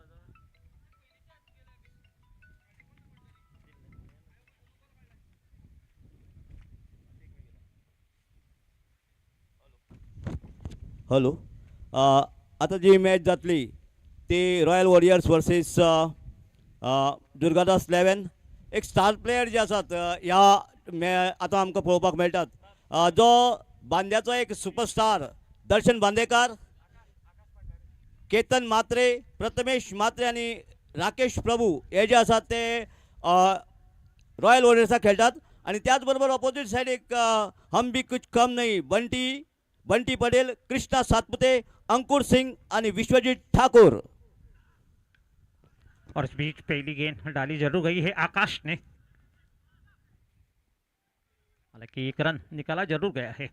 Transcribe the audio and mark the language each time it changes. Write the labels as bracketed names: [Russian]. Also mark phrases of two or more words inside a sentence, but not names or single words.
[Konkani] हॅलो आता जी मॅच जातली ती रॉयल वॉरियर्स वर्सेस दुर्गादास 11. एक स्टार प्लेयर जे आसात ह्या आतां आमकां पळोवपाक मेळटात. जो बांद्याचो एक सुपरस्टार दर्शन बांदेकार, केतन मात्रे, प्रथमेश मात्रे आणि राकेश प्रभू हे जे आसात ते रॉयल वॉरियर्साक खेळटात. आणि त्याच बरोबर [English] opposite side [Konkani] एक [Hindi] हम भी कुछ कम नहीं [Konkani] बंटी पटेल, कृष्णा सातपुते, अंकुर सिंह आणि विश्वजीत ठाकुर. [Hindi] और इस बीच पहली गेंद डाली जरूर गई है आकाश ने, हालांकि एक रन निकाला जरूर गया है।